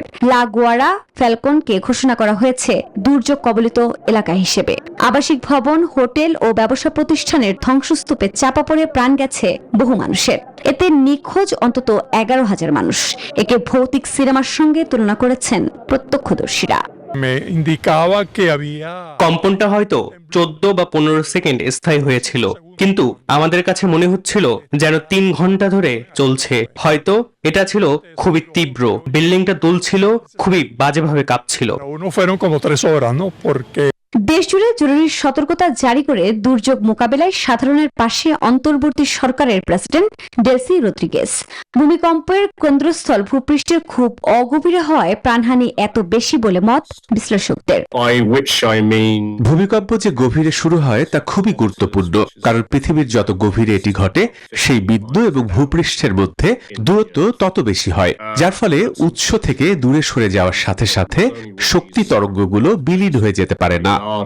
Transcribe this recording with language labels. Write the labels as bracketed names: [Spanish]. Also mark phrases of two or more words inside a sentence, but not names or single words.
[Bangla] লা গুয়ারা ফ্যালকনকে ঘোষণা করা হয়েছে দুর্যোগ কবলিত এলাকা হিসেবে। আবাসিক ভবন, হোটেল ও ব্যবসা প্রতিষ্ঠানের ধ্বংসস্তূপে চাপা পড়ে প্রাণ গেছে বহু মানুষের। এতে নিখোঁজ অন্তত 11,000 মানুষ। একে ভৌতিক সিনেমার সঙ্গে তুলনা করেছেন প্রত্যক্ষদর্শীরা। [Spanish] Me indicaba que había [Bangla] কম্পনটা হয়তো 14 বা 15 সেকেন্ড স্থায়ী হয়েছিল, কিন্তু আমাদের কাছে মনে হচ্ছিল যেন 3 ঘন্টা ধরে চলছে। হয়তো এটা ছিল খুবই তীব্র, বিল্ডিংটা দুলছিল, খুবই বাজেভাবে কাঁপছিল। [Spanish] uno fueron como 3 horas, ¿no? Porque [Bangla] দেশজুড়ে জরুরি সতর্কতা জারি করে দুর্যোগ মোকাবেলায় সাধারণের পাশে অন্তর্বর্তী সরকারের প্রেসিডেন্ট ডেলসি রদ্রিগেজ। ভূমিকম্পের কেন্দ্রস্থল ভূপৃষ্ঠের খুব অগভীরে হওয়ায় প্রাণহানি এত বেশি বলে মত বিশ্লেষকদের। ভূমিকম্প যে গভীরে শুরু হয় তা খুবই গুরুত্বপূর্ণ, কারণ পৃথিবীর যত গভীরে এটি ঘটে সেই বিন্দু এবং ভূপৃষ্ঠের মধ্যে দূরত্ব তত বেশি হয়, যার ফলে উৎস থেকে দূরে সরে যাওয়ার সাথে সাথে শক্তি তরঙ্গগুলো বিলীন হয়ে যেতে পারে না।